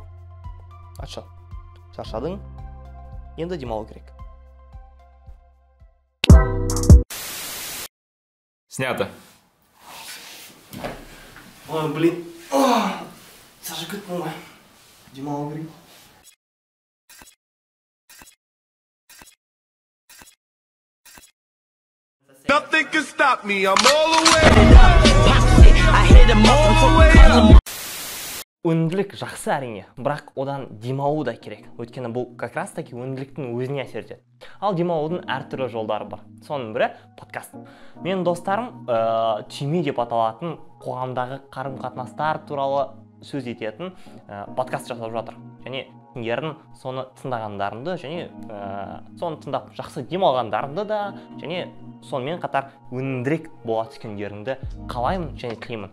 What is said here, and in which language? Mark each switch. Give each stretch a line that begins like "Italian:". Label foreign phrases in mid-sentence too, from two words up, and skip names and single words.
Kazakh: Ачо, шаршадың, енді демалу керек.
Russian: Снято. Ой, блин.
Kazakh: Саша кеттің ғой. Демалу керек.
English: Nothing can stop me. I'm all the way. I hit him all the way.
Kazakh: Өнімділік жақсы әрине, бірақ одан демалу да керек. Өйткені бұл
Russian: как раз таки
Kazakh: өнімділіктің өзіне әсер етеді. Ал демалудың әртүрлі жолдары бар. Соның бірі подкаст. Менің достарым түйме деп аталатын қоғамдағы қарым-қатынастар туралы сөз ететін подкаст жасап жатыр. Және сендердің соны тыңдағандарыңды және соны тыңдап жақсы демалғандарыңды да және сонымен қатар өнімдірек бола түскендеріңді қалаймын және тілеймін.